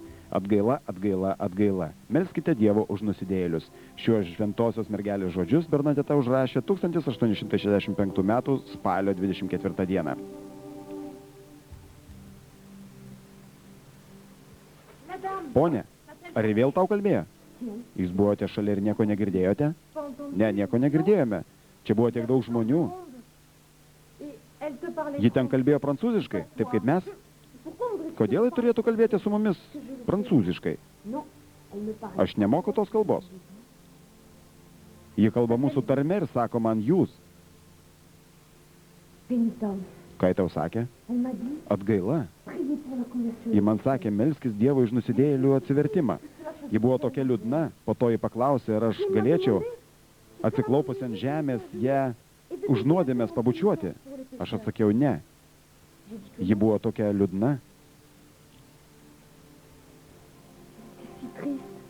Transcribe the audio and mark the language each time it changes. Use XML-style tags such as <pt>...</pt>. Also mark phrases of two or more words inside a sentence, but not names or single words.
<lt>Atgaila, atgaila, atgaila. Melskite Dievo už nusidėjėlius. Šiuos šventosios mergelės žodžius Bernadeta užrašė 1865 m. spalio 24 d.</lt> <fr>madame,</fr> <lt>Pone, ar ir vėl tau kalbėjo?</lt> <fr>non,</fr> <lt>Jūs buvote šalia ir nieko negirdėjote?</lt> <fr>pas entendu.</fr> <lt>Ne, nieko negirdėjome. Čia buvo tiek daug žmonių.</lt> <fr>Et elle te parlait</fr> <lt>Ji ten kalbėjo prancūziškai, taip kaip mes.</lt> <fr>Pourquoi voudrais-tu</fr> <lt>Kodėl ji</lt> <fr>que je</fr> <lt>turėtų kalbėti su mumis prancūziškai?</lt> <fr>parle? Non, elle me parlait.</fr> <lt>Aš nemoku tos kalbos. Ji kalba mūsų tarme ir sako man jūs.</lt> <fr>Pénitence.</fr> <lt>Ką ji tau sakė?</lt> <fr>Elle m'a dit,</fr> <lt>Atgaila.</lt> <fr>priez pour la conversion.</fr> <lt>Ji man sakė, melskis Dievo iš nusidėjėlių atsivertimą. Ji buvo tokia liūdna, po to ji paklausė, ar aš galėčiau atsiklaupus ant žemės ją už nuodėmės pabučiuoti. Aš atsakiau ne. Ji buvo tokia liūdna.</lt> <fr>Si triste.</fr>